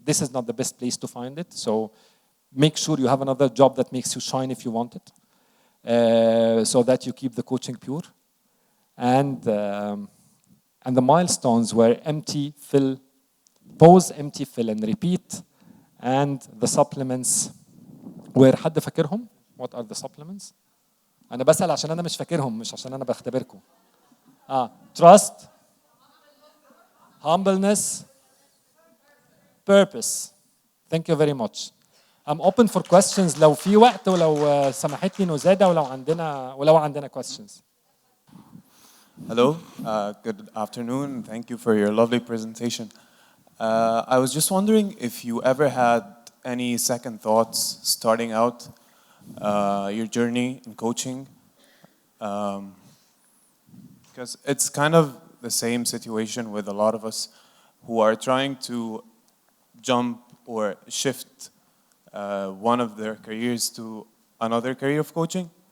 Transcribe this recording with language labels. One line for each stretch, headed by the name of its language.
English: This is not the best place to find it. So make sure you have another job that makes you shine if you want it, so that you keep the coaching pure. And the milestones were empty, fill, pause, empty, fill, and repeat. And the supplements were
Arabic: حد فاكرهم؟
English: What are the supplements?
Arabic: أنا بسأل عشان أنا مش فاكرهم مش عشان أنا بختبركم.
English: Trust, humbleness, purpose. Thank you very much. I'm open for questions
Arabic: لو في وقت ولو سمحت لي نزادة ولو عندنا
English: questions. Hello, good afternoon. Thank you for your lovely presentation. I was just wondering if you ever had any second thoughts starting out your journey in coaching. Because it's kind of the same situation with a lot of us who are trying to jump or shift one of their careers to another career of coaching.